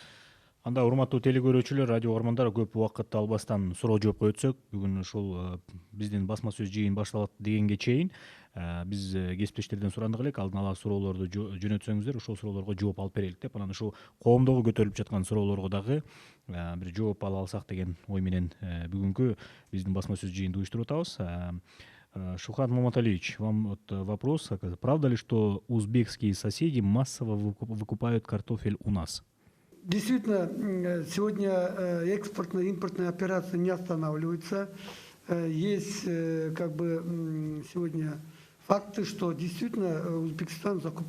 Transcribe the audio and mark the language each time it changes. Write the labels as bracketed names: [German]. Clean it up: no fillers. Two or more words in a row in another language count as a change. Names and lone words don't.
[Kyrgyz] Анда урматтуу телекөрүүчүлөр, радио угармандар, көп убакытты албастан суроо жоопко өтсөк, бүгүн ушул биздин басма сөз жыйын башталат дегенге чейин биз кесиптештерден сурандык элек, алдын ала суроолорду жөнөтсөңүздөр, ошол суроолорго жооп алып берелик деп, анан ушул коомдогу көтөрүлүп жаткан суроолорго дагы бир жооп ала алсак деген ой менен бүгүнкү биздин басма сөз жыйынды уюштуруп атабыз. [Russian] Шухрат Маматалиевич, вам вот вопрос. Правда ли, что узбекские соседи массово выкупают картофель у нас? Действительно, сегодня экспортно-импортные операции не останавливаются. Есть сегодня факты, что действительно Узбекистан закупает картофель.